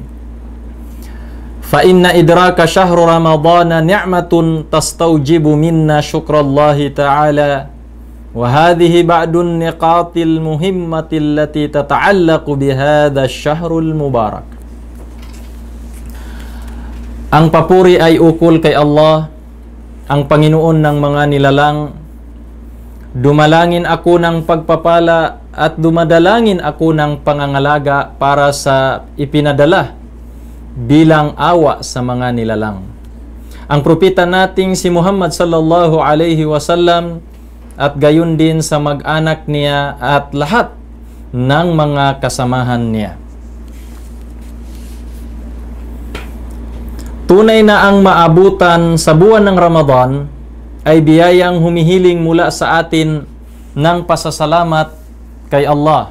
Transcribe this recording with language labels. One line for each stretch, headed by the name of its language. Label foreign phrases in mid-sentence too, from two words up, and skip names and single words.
Arabic: فإن إدراك شهر رمضان نعمة تستوجب منا شكر الله تعالى وهذه بعض النقاط المهمة التي تتعلق بهذا شهر المبارك.
Filipino: Ang papuri ay ukol kay Allah, ang Panginoon ng mga nilalang. Dumalangin ako ng pagpapala at dumadalangin ako ng pangangalaga para sa ipinadala bilang awa sa mga nilalang. Ang propeta nating si Muhammad
Arabic: صلى الله عليه وسلم
Filipino: at gayon din sa mag-anak niya at lahat ng mga kasamahan niya. Tunay na ang maabutan sa buwan ng Ramadan ay biyayang humihiling mula sa atin ng pasasalamat kay Allah.